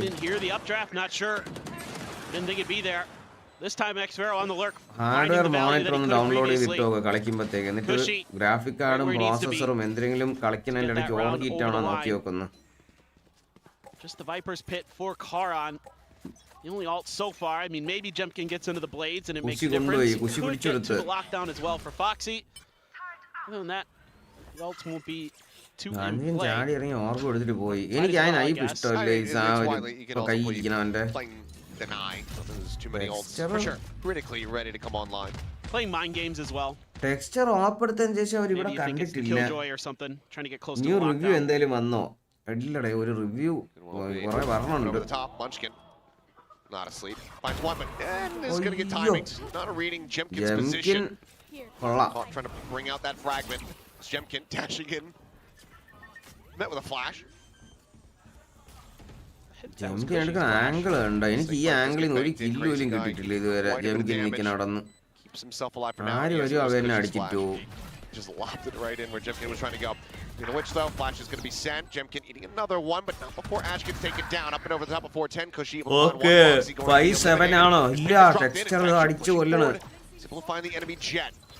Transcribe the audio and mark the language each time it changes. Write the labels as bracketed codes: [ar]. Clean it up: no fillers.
[en] Didn't hear the updraft, not sure. Didn't think it'd be there. This time Xvero on the lurk. [ml] Hardware monitor ഒന്ന് download ചെയ്തിട്ടോ കളിക്കുമ്പോഴത്തേക്ക് എന്നിട്ട് graphic കാർഡും പ്രോസസ്സറും എന്തെങ്കിലും കളിക്കുന്നതിന്റെ ഇടയ്ക്ക് over heat ആണോ നോക്കി നോക്കുന്നു. [en] Just the Viper's pit for Karan. The only ult so far. I mean, maybe Jemkin gets into the blades and it makes a difference. Could get to the lockdown as well for Foxy. Other than that, the ults won't be too in play. [ml] ചാടി ഇറങ്ങി org കൊടുത്തിട്ട് പോയി. എനിക്ക് ആ knife ഇഷ്ടമല്ലേ ഈ കൈ ഇരിക്കണവന്റെ. [en] Deny. There's too many ults for sure. Critically ready to come online. Playing mind games as well. [ml] Texture ഓപ്പെടുത്തതിന് ശേഷം അവർ ഇവിടെ കണ്ടിട്ടില്ല. ന്യൂ റിവ്യൂ എന്തായാലും വന്നോ? ഇല്ലടേ ഒരു റിവ്യൂ കുറെ പറഞ്ഞുണ്ട്. [en] Not asleep. Finds one, but is going to get timing. Not a reading Jemkin's position. Trying to bring out that fragment. Jemkin dashing in. Met with a flash. [ml] ജെംകിൻ എടുക്കുന്ന angle ഉണ്ട്. എനിക്ക് ഈ ആംഗിളിൽ നിന്ന് ഒരു കില്ല് പോലും കിട്ടിയിട്ടില്ല ഇതുവരെ. ജെംകിൻ നിൽക്കുന്ന അവിടെ നിന്ന് ആര് വരും അവനെ അടിച്ചിട്ടു. [en] Just lopped it right in where Jemkin was trying to go. In which though, Flash is going to be sent. Jemkin eating another one, but not before Ash gets taken down. Up and over the top of 410. Kushi. [ml] Okay, 5-7 ആണോ? ഇല്ല texture അടിച്ചു കൊല്ലണം. [en] Simplifying the enemy jet.